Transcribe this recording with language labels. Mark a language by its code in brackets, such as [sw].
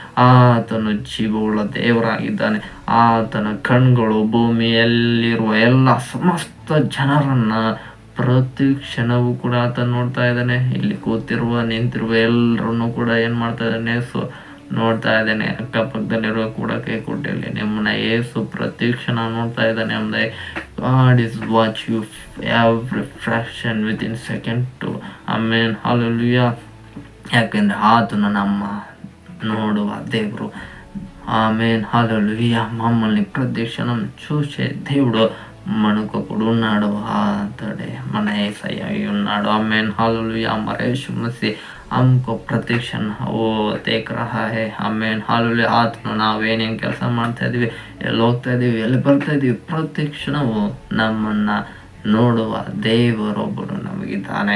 [kn] ಆತನು ಜೀವವುಳ್ಳ ದೇವರಾಗಿದ್ದಾನೆ. ಆತನ ಕಣ್ಗಳು ಭೂಮಿಯಲ್ಲಿರುವ ಎಲ್ಲ ಸಮಸ್ತ ಜನರನ್ನ ಪ್ರತಿ ಕ್ಷಣವೂ ಕೂಡ ಆತ ನೋಡ್ತಾ ಇದ್ದಾನೆ. ಇಲ್ಲಿ ಕೂತಿರುವ ನಿಂತಿರುವ ಎಲ್ಲರನ್ನು ಕೂಡ ಏನು ಮಾಡ್ತಾ ಇದ್ದಾನೆ? ನೋಡ್ತಾ ಇದ್ದಾನೆ. ಅಕ್ಕಪಕ್ಕದಲ್ಲಿರುವ ಕೂಡ ಕೈ ಕೊಟ್ಟಿರಲಿ, ನಿಮ್ಮನ್ನ ಯೇಸು ಪ್ರತಿ ಕ್ಷಣ ನೋಡ್ತಾ ಇದ್ದಾನೆ. [en] ಅಂದರೆ God is watch you every fraction within second too. [kn] Amen hallelujah. ಯಾಕೆಂದರೆ ಆತನು ನಮ್ಮ ನೋಡುವ ದೇವರು. [te] Amen hallelujah. మమ్మల్ని ప్రత్యక్షణం చూసే దేవుడు మనకు కూడా ఉన్నాడు. అతడే మన యేసయ్య అయి ఉన్నాడు. Amen hallelujah. [hi] हमारे यीशु मसीह हमको ಪ್ರತ್ಯಕ್ಷಣ ದೇಖ ರಹಾ ಹೈ. ಆಮೇನ್ ಹಲ್ಲೆಲೂಯಾ. [kn] ಆತನು ನಾವೇನೇನು ಕೆಲಸ ಮಾಡ್ತಾ ಇದೀವಿ, ಎಲ್ಲಿ ಹೋಗ್ತಾ ಇದೀವಿ, ಎಲ್ಲಿ ಬರ್ತಾ ಇದೀವಿ, ಪ್ರತ್ಯಕ್ಷಣವು ನಮ್ಮನ್ನ ನೋಡುವ ದೇವರೊಬ್ಬರು ನಮಗಿದ್ದಾನೆ.